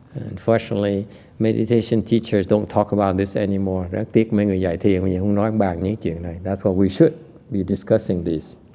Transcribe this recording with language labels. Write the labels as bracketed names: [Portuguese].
[English] Unfortunately, meditation teachers don't talk about this anymore. [Vietnamese] Rất tiếc mấy người dạy thiền bây giờ không nói bàn những chuyện này. [English] That's what we should be discussing this.